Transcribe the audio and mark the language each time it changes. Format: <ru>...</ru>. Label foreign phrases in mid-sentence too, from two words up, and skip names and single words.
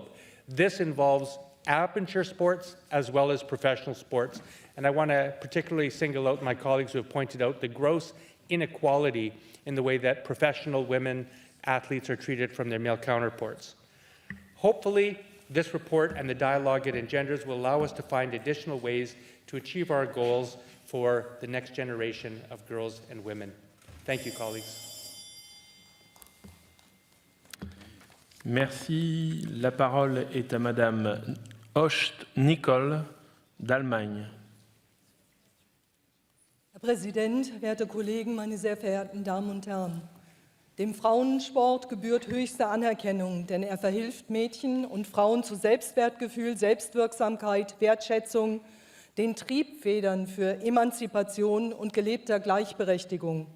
<en>This involves amateur sports as well as professional sports, and I want to particularly single out my colleagues who have pointed out the gross inequality in the way that professional women athletes are treated from their male counterparts. Hopefully, this report and the dialogue it engenders will allow us to find additional ways to achieve our goals for the next generation of girls and women. Thank you, colleagues.</en> <fr>Merci. La parole est à Madame Host-Nicole d'Allemagne.</fr> <de>Herr Präsident, werte Kollegen, meine sehr verehrten Damen und Herren! Dem Frauensport gebührt höchste Anerkennung, denn er verhilft Mädchen und Frauen zu Selbstwertgefühl, Selbstwirksamkeit, Wertschätzung, den Triebfedern für Emanzipation und gelebter Gleichberechtigung.</de>